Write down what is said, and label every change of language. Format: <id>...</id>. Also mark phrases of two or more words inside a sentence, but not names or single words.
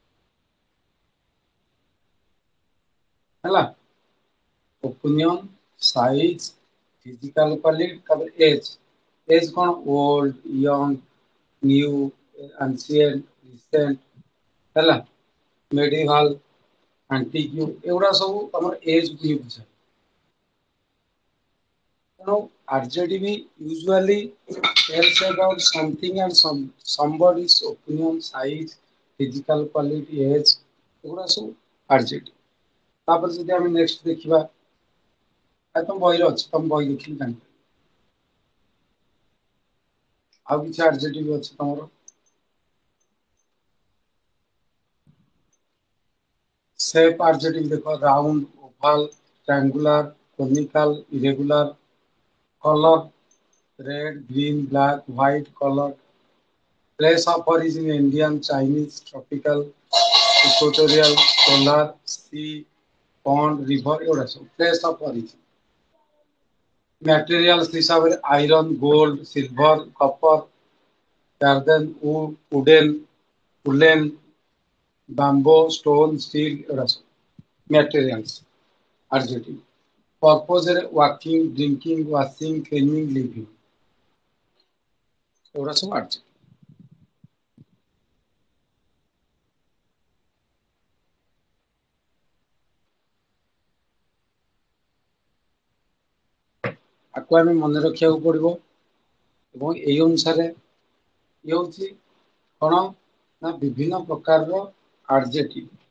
<en>ହେଲା, opinion, size, physical quality, ତାପରେ ଏଜ।</en> <or>ଏଜ କଣ?</or> <en>old, young, new, ancient, recent ହେଲା, medieval, antique</en> <or>ଏଗୁଡା ସବୁ ତମର ଏଜ କୁ ହିଁ ବୁଝାଏ।</or> <en>ତେଣୁ adjective usually tells about something and somebody's opinion, size, physical quality, age</en> <or>ଏଗୁଡା ସବୁ</or> <en>adjective।</en> <or>ତାପରେ ଯଦି ଆମେ ନେକ୍ସଟ ଦେଖିବା, ତମ ବହିରେ ଅଛି, ତମ ବହି ଦେଖିଲି ଜାଣିପାରିବ। ଆଉ କିଛି adjective ଅଛି ତମର?</or> <en>Shape adjective ଦେଖ, round, oval, triangular, conical, irregular, color, red, green, black, white, color, place of origin Indian, Chinese, tropical, equatorial, polar, sea, pond, river</en> <or>ଏଗୁଡା ସବୁ</or> <en>place of origin। materials ହିସାବରେ iron, gold, silver, copper, earthen, wood, wooden, woolen, bamboo, stone, steel</en> <or>ଏଗୁଡା ସବୁ</or> <en>materials adjective। purpose ରେ working, drinking, washing, cleaning, living</en> <or>ଏଗୁଡା ସବୁ</or> <en>adjective।</en> <or>ଆକୁ ଆମେ ମନେ ରଖିବାକୁ ପଡିବ ଏବଂ ଏଇ ଅନୁସାରେ ଇଏ ହଉଛି କଣ ନା</or> <en>ବିଭିନ୍ନ ପ୍ରକାରର adjective।</en>